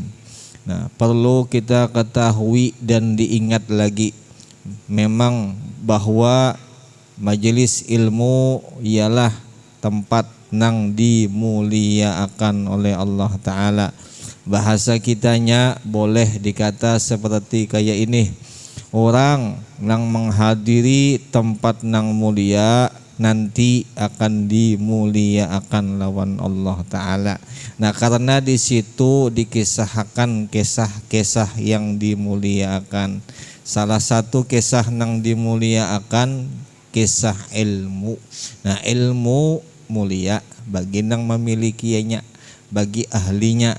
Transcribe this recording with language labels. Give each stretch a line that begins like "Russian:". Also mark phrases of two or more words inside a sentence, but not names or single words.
Banjar: Nah, perlu kita ketahui dan diingat lagi memang bahwa majelis ilmu ialah tempat nang dimuliakan oleh Allah Ta'ala. Bahasa kitanya boleh dikata seperti kayak ini: orang nang menghadiri tempat nang mulia nanti akan dimuliakan lawan Allah Ta'ala.
Indonesian: Nah karena di situ dikisahkan kisah-kisah yang dimuliakan.
Banjar: Salah satu kisah nang dimuliakan kisah ilmu. Nah ilmu mulia bagi nang memilikinya, bagi ahlinya.